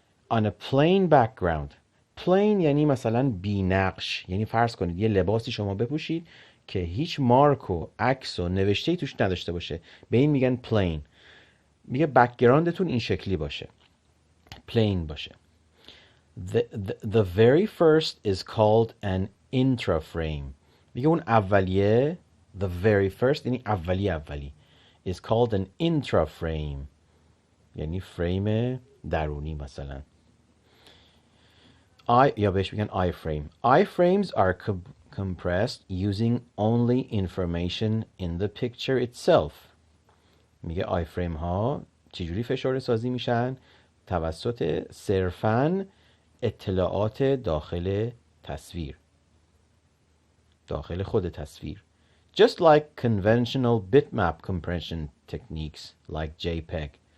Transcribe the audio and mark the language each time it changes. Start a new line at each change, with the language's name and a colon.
English: on a plain background.
Persian: plain یعنی مثلا بی نقش، یعنی فرض کنید یه لباسی شما بپوشید که هیچ مارک و عکس و نوشته‌ای توش نداشته باشه، به این میگن plain. میگه بک‌گراندتون این شکلی باشه، plain باشه.
English: The very first is called an intra frame.
Persian: میگه اون اولیه،
English: the very first
Persian: یعنی اولی
English: is called an intra frame،
Persian: یعنی فریم درونی مثلا. یا بهش میگن I frame.
English: I frames are compressed using only information in the picture itself.
Persian: میگه I frame ها چجوری فشرده سازی میشن؟ توسط صرفاً اطلاعات داخل تصویر، داخل خود تصویر.
English: Just like conventional bitmap compression techniques like JPEG.